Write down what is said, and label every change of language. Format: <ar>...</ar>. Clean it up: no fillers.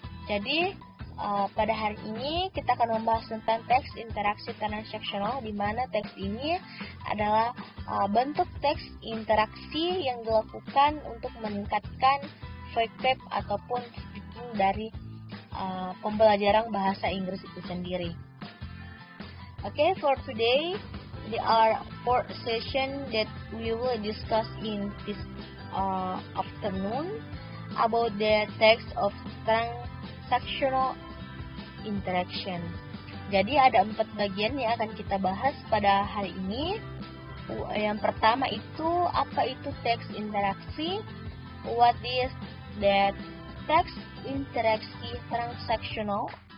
<id>Jadi pada hari ini kita akan membahas tentang teks interaksi transaksional, di mana teks ini adalah bentuk teks interaksi yang dilakukan untuk meningkatkan vocab ataupun speaking dari pembelajaran bahasa Inggris itu sendiri.</id> <en>Okay, for today there are 4 sessions that we will discuss in this afternoon about the text of transactional interaction.</en> <id>Jadi ada 4 bagian yang akan kita bahas pada hari ini. Yang pertama itu apa itu teks interaksi?</id> <en>What is that text interaksi transactional?</en>